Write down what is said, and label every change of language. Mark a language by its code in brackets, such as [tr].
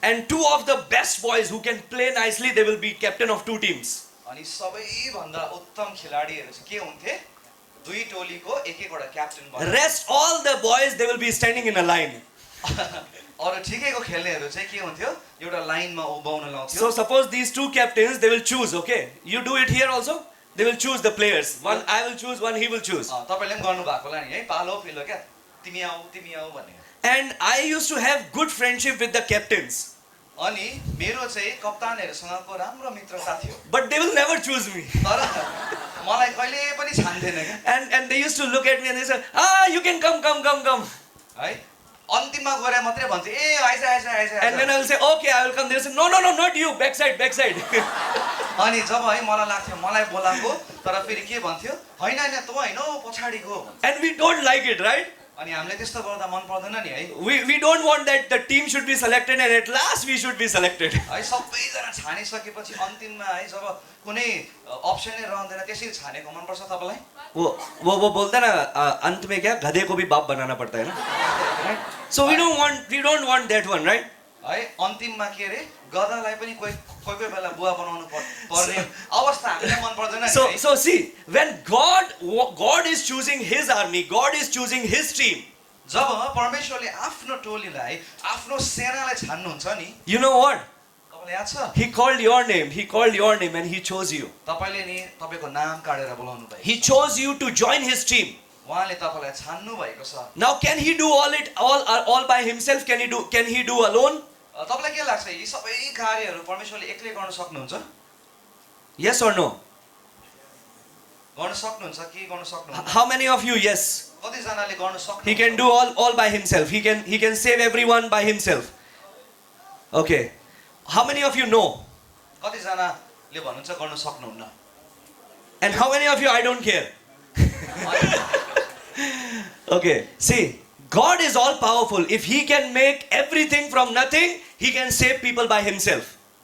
[en] And two of the best boys who can play nicely, they will be captain of two teams. [ne] अनि सबैभन्दा उत्तम खेलाडीहरू चाहिँ के हुन्थे दुई टोलीको एक एकवटा captain बन्थे [en] Rest, all the boys, they will be standing in a line. [ne] अरू ठिकैको खेल्नेहरू चाहिँ के हुन्थ्यो एउटा लाइनमा उभ्याउन लाउँथ्यो [en] So suppose these two captains, they will choose, okay? You do it here also? They will choose the players. One I will choose, one he will choose. [ne] तपाईँले पनि गर्नु भएको होला नि है पालो पिलो क्या तिमी आऊ भन्ने [en] And I used to have good friendship with the captains. [ne] अनि मेरो चाहिँ कप्तानहरूसँगको राम्रो मित्रता थियो [en] But they will never choose me. [ne] तर मलाई कहिले पनि छान्थेन क्या [en] And they used to look at me and they said, you can come. [ne] है अन्तिममा गएर मात्रै भन्छ ए आइज [en] And then I will say, okay, I will come. They will say, no, not you, backside. [ne] अनि जब है मलाई लाग्थ्यो मलाई बोलाएको तर फेरि के भन्थ्यो होइन तँ होइन पछाडिको [en] And we don't like it, right? [ne] अनि हामीले त्यस्तो गर्दा मन पर्दैन नि है [en] We don't want that the team should be selected and at last we should be selected. [ne] है सबैजना छानिसकेपछि अन्तिममा है जब कुनै अप्सनै रहँदैन त्यसरी छानेको मनपर्छ तपाईँलाई [hi] वो बोलता ना अंत में क्या गधे को भी बाप बनाना पड़ता है ना. [en] So we don't want that one, right? [ne] है अन्तिममा के अरे गधालाई पनि कोही बेला बुवा बनाउनु पर्ने अवस्था हामीलाई मन पर्दैन नि है [en] So see, when God is choosing His army, God is choosing His team. [ne] जब परमेश्वरले आफ्नो टोलीलाई आफ्नो सेनालाई छान्नुहुन्छ नि [en] You know what? [ne] तपाईँलाई याद छ [en] He called your name and He chose you. [ne] तपाईँले नि तपाईँको नाम काटेर बोलाउनु भयो [en] He chose you to join His team. [ne] उहाँले तपाईँलाई छान्नु भएको छ [en] Now can He do all by Himself? Can He do alone? [ne] तपाईँलाई के लाग्छ यी सबै कार्यहरू परमेश्वरले एक्लै गर्न सक्नुहुन्छ [en] Yes or no? [ne] गर्न सक्नुहुन्छ के गर्न सक्नुहुन्छ [en] How many of you? Yes. [ne] कतिजनाले गर्न [en] He [ne] सक्नुहुन्छ [en] can do all by himself. He can save everyone by himself. Okay. How many of you know? [ne] कतिजनाले भन्नुहुन्छ गर्न सक्नुहुन्न [en] And how many of you I don't care? Okay. See, God is all powerful. If He can make everything from nothing, He can save people by Himself.